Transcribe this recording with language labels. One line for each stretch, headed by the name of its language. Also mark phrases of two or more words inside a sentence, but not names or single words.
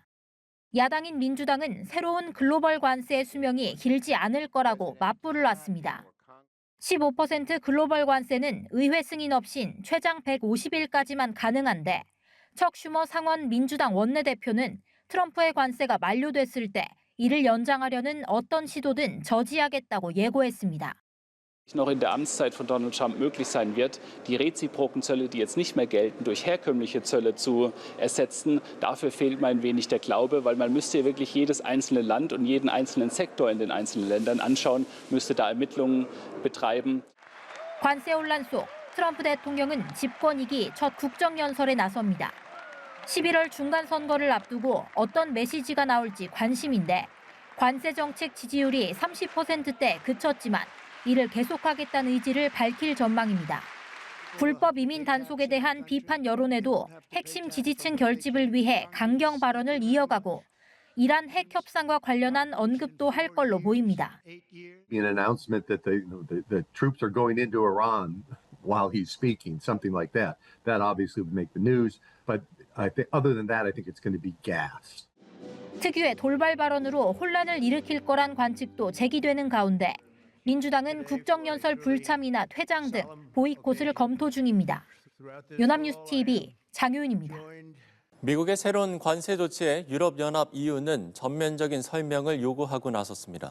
Korean: 야당인 민주당은 새로운 글로벌 관세의 수명이 길지 않을 거라고 맞불을 놨습니다. 15% 글로벌 관세는 의회 승인 없인 최장 150일까지만 가능한데 척 슈머 상원 민주당 원내대표는 트럼프의 관세가 만료됐을 때 이를 연장하려는 어떤 시도든 저지하겠다고 예고했습니다.
German: noch in der Amtszeit von Donald Trump möglich sein wird, die reziproken Zölle, die jetzt nicht mehr gelten, durch herkömmliche Zölle zu ersetzen. Dafür fehlt mir ein wenig der Glaube, weil man müsste wirklich jedes einzelne Land und jeden einzelnen Sektor in den einzelnen Ländern anschauen, müsste da Ermittlungen betreiben.
Korean: 관세 혼란 속 트럼프 대통령은 집권 2기 첫 국정연설에 나섭니다. 11월 중간 선거를 앞두고 어떤 메시지가 나올지 관심인데 관세 정책 지지율이 30%대 그쳤지만 이를 계속하겠다는 의지를 밝힐 전망입니다. 불법 이민 단속에 대한 비판 여론에도 핵심 지지층 결집을 위해 강경 발언을 이어가고 이란 핵 협상과 관련한 언급도 할 걸로 보입니다.
English: An announcement that the troops are going into Iran while he's speaking, something like that. That obviously would make the news, but I think other than that, I think it's going to be gas.
Korean: 특유의 돌발 발언으로 혼란을 일으킬 거란 관측도 제기되는 가운데 민주당은 국정연설 불참이나 퇴장 등 보이콧을 검토 중입니다. 연합뉴스 TV 장효인입니다. 미국의 새로운 관세 조치에 유럽연합 EU는 전면적인 설명을 요구하고 나섰습니다.